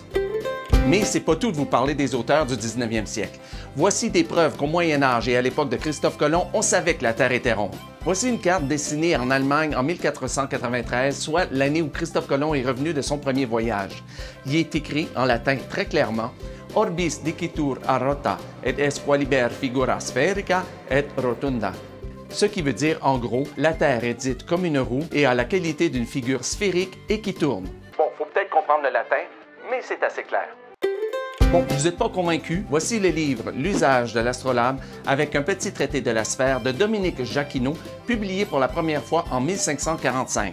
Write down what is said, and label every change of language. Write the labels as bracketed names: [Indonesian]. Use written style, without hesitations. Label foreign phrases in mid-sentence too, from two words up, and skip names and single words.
[French] Mais c'est pas tout de vous parler des auteurs du 19e siècle. Voici des preuves qu'au Moyen Âge et à l'époque de Christophe Colomb, on savait que la Terre était ronde. Voici une carte dessinée en Allemagne en 1493, soit l'année où Christophe Colomb est revenu de son premier voyage. Il est écrit en latin très clairement [Latin] « Orbis dicitur a rota, et es qualibet figura spherica et rotunda ». [French] Ce qui veut dire, en gros, la Terre est dite comme une roue et a la qualité d'une figure sphérique et qui tourne. Bon, faut peut-être comprendre le latin, mais c'est assez clair. Bon, vous n'êtes pas convaincu? Voici le livre « L'usage de l'astrolabe » avec un petit traité de la sphère de Dominique Jacquinot, publié pour la première fois en 1545.